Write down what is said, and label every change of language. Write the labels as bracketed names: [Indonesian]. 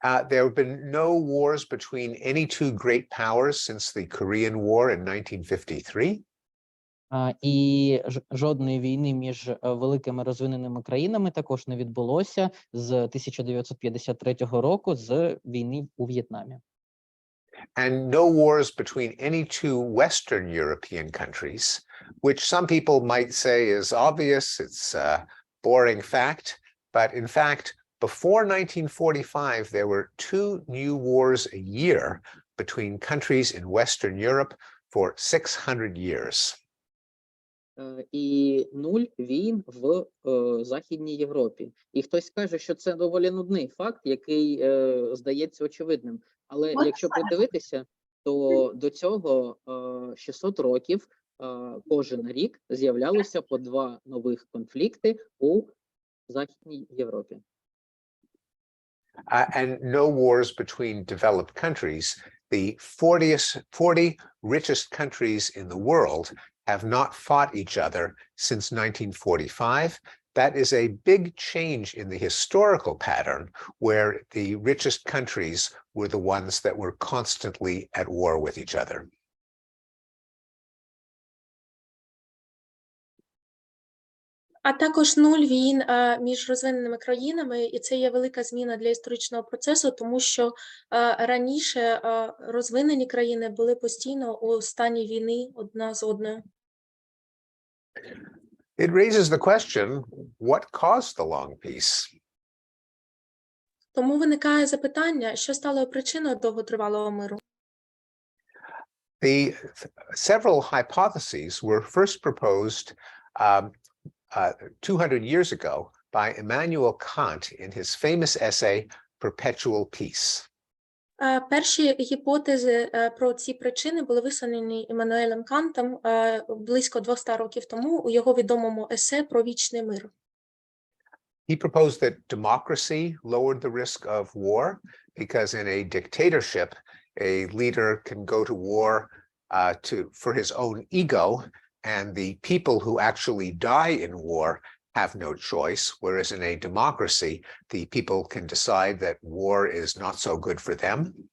[English] There have been no wars between any two great powers since the Korean War in 1953. [Ukrainian] І жодної війни між великими розвиненими країнами також не відбулося з 1953 року, з війни у В'єтнамі. [English] And no wars between any two Western European countries, which some people might say is obvious, it's a boring fact, but in fact, before 1945, there were 2 new wars a year between countries in Western Europe for 600 years. [Ukrainian] І 0 війн в Західній Європі. І хтось каже, що це доволі нудний факт, який здається очевидним. Але якщо подивитися, то до цього 600 років кожен рік з'являлося по 2 нових конфлікти у Західній Європі. [English] And no wars between developed countries. The 40 richest countries in the world have not fought each other since 1945. That is a big change in the historical pattern where the richest countries were the ones that were constantly at war with each other. [Ukrainian] А також 0 війн між розвиненими країнами, і це є велика зміна для історичного процесу, тому що раніше розвинені країни були постійно у стані війни одна з одною. [English] It raises the question, what caused the long peace? [Ukrainian] Тому виникає запитання, що стало причиною довготривалого миру. [English] Several hypotheses were first proposed 200 years ago by Immanuel Kant in his famous essay, Perpetual Peace. [Ukrainian] Перші гіпотези про ці причини були висунені Іммануелем Кантом близько 200 років тому у його відомому есе про вічний мир. [English] He proposed that democracy lowered the risk of war because in a dictatorship, a leader can go to war for his own ego, and the people who actually die in war have no choice, whereas in a democracy, the people can decide that war is not so good for them.